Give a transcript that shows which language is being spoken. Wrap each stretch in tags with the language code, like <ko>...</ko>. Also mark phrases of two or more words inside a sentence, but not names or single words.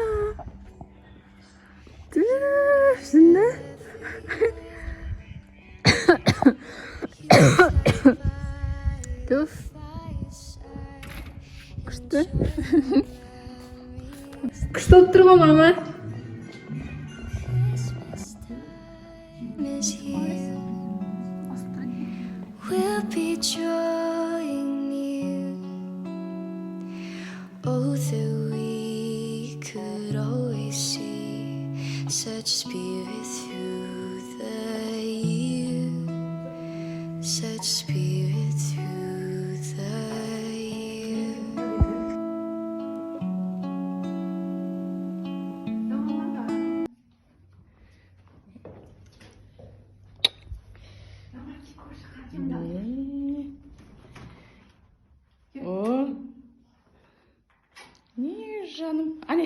<kk>Түшінді? Түф. Күшті. Күшті болып тұр ғой, мама.</kk> <en>Is here. We'll be drawing near. Oh, that we could always see such spirit through the year, such spirit through the year.</en> <kk>О, не жаным, ане.</kk>